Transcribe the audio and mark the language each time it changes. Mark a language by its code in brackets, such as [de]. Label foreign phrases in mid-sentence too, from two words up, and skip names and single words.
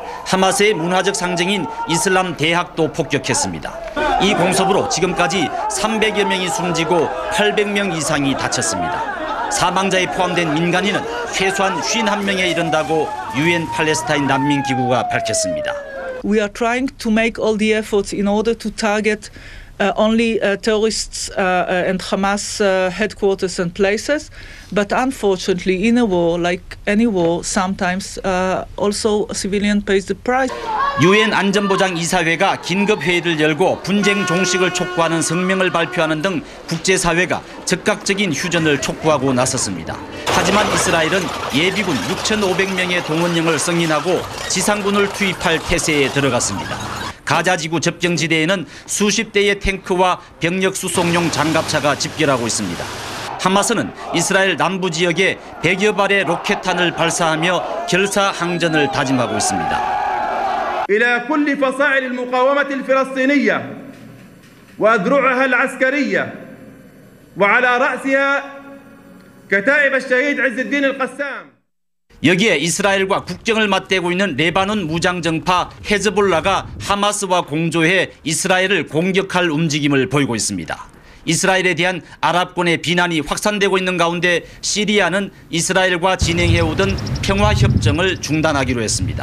[ko] 하마스의 문화적 상징인 이슬람 대학도 폭격했습니다. 이 공습으로 지금까지 300여 명이 숨지고 800명 이상이 다쳤습니다. 사망자에 포함된 민간인은 최소한 51명에 이른다고 UN 팔레스타인 난민기구가 밝혔습니다. [en] We are trying to make all the efforts in order to target only terrorists and Hamas headquarters and places. But unfortunately, in a war, like any war, sometimes also a civilian pays the price. [ko] UN 안전보장이사회가 긴급회의를 열고 분쟁 종식을 촉구하는 성명을 발표하는 등 국제사회가 즉각적인 휴전을 촉구하고 나섰습니다. 하지만 이스라엘은 예비군 6,500명의 동원령을 승인하고 지상군을 투입할 태세에 들어갔습니다. 가자지구 접경지대에는 수십 대의 탱크와 병력 수송용 장갑차가 집결하고 있습니다. 하마스는 이스라엘 남부 지역에 100여 발의 로켓탄을 발사하며 결사항전을 다짐하고 있습니다. [ar] إلى كل فصائل المقاومة الفلسطينية وأذرعها العسكرية وعلى رأسها كتائب الشهيد عز الدين القسام. [ko] 여기에 이스라엘과 국경을 맞대고 있는 레바논 무장정파 헤즈볼라가 하마스와 공조해 이스라엘을 공격할 움직임을 보이고 있습니다. 이스라엘에 대한 아랍권의 비난이 확산되고 있는 가운데 시리아는 이스라엘과 진행해오던 평화협정을 중단하기로 했습니다.